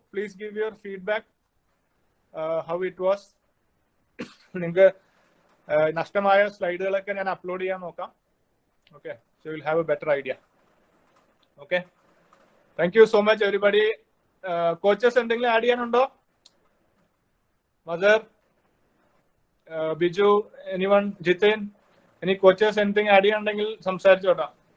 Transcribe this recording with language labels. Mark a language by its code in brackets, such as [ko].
[en] Please give your feedback how it was. [ml] നിങ്ങൾക്ക് നഷ്ടമായ സ്ലൈഡുകളൊക്കെ ഞാൻ അപ്ലോഡ് ചെയ്യാൻ നോക്കാം. [en] Okay, so you'll have a better idea. Okay, thank you so much everybody. [ml] Coaches എന്തെങ്കിലും add ചെയ്യാനുണ്ടോ? Mother, Biju, anyone, Jithin, [en] any coaches anything [ml] add ചെയ്യാനുണ്ടെങ്കിൽ സംസാരിച്ചോട്ടാ.